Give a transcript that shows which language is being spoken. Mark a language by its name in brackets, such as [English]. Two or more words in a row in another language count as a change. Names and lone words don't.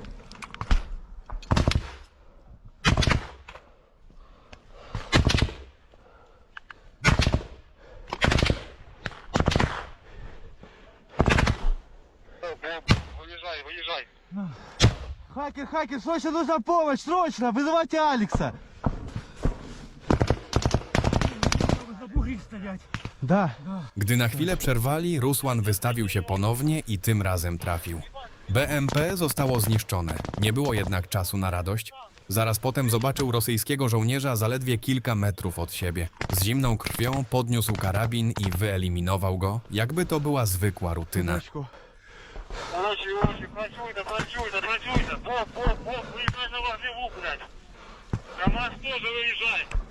[Russian] Выезжай, выезжай. Хакер, хакер, срочно нужна помощь, срочно, вызывайте Алекса. [Ukrainian] Треба за бугрі стоять. [Russian] Да. [Polish] Gdy na chwilę przerwali, Rusłan wystawił się ponownie i tym razem trafił. BMP zostało zniszczone. Nie było jednak czasu na radość. Zaraz potem zobaczył rosyjskiego żołnierza zaledwie kilka metrów od siebie. Z zimną krwią podniósł karabin i wyeliminował go, jakby to była zwykła rutyna. [Russian] Точку. [Ukrainian] Короче, працюйте. [Russian] Бог, выезжай на вождеву, блядь. КамАЗ тоже выезжай.